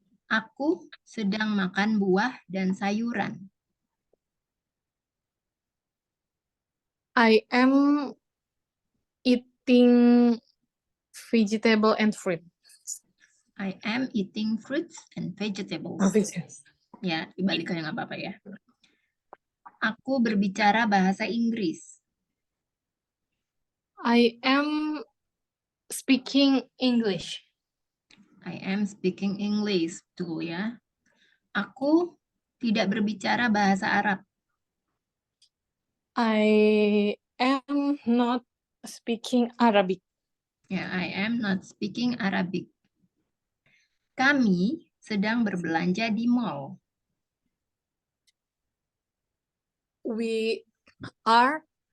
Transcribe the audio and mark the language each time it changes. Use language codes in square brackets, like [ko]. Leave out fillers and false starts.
[id] Aku sedang makan buah dan sayuran. [en] I am eating vegetable and fruit. I am eating fruits and vegetables. [id] Ya, dibalikannya nggak apa-apa ya. Aku berbicara bahasa Inggris. [en] I am speaking English. I am speaking English. [id] Tuh ya. Aku tidak berbicara bahasa Arab. [en] I am not speaking Arabic. Ya, I am not speaking Arabic. [id] Kami sedang berbelanja di mall. [en] We are